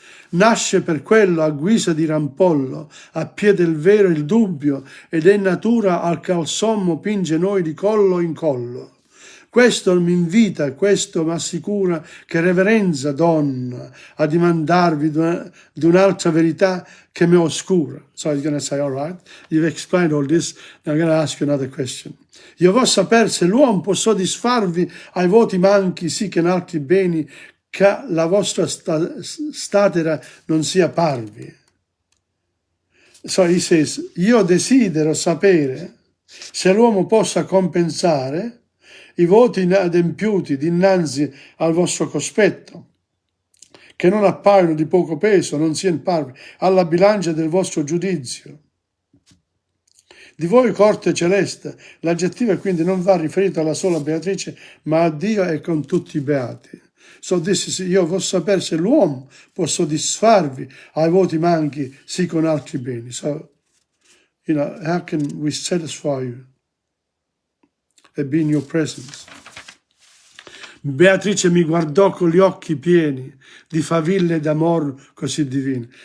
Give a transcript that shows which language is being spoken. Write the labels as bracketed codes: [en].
[it] Nasce per quello a guisa di rampollo, a piede del vero il dubbio, ed è natura al qual sommo pinge noi di collo in collo. Questo mi invita, questo m'assicura che reverenza, donna, a dimandarvi di un'altra verità che mi oscura. [en] So he's going to say, all right, you've explained all this, now I'm going to ask you another question. [it] Io vo saper se l'uomo può soddisfarvi ai voti manchi, sì che in altri beni, che la vostra statera non sia parvi. [en] So he says, [it] io desidero sapere se l'uomo possa compensare i voti inadempiuti dinanzi al vostro cospetto, che non appaiono di poco peso, non siano parvi alla bilancia del vostro giudizio. Di voi corte celeste, l'aggettivo quindi non va riferito alla sola Beatrice, ma a Dio e con tutti i beati. [en] So this is, [it] io voglio sapere se l'uomo può soddisfarvi ai voti manchi, sì con altri beni. [en] So, how can we satisfy you and be in your presence? [it] Beatrice mi guardò con gli occhi pieni di faville d'amor così divine.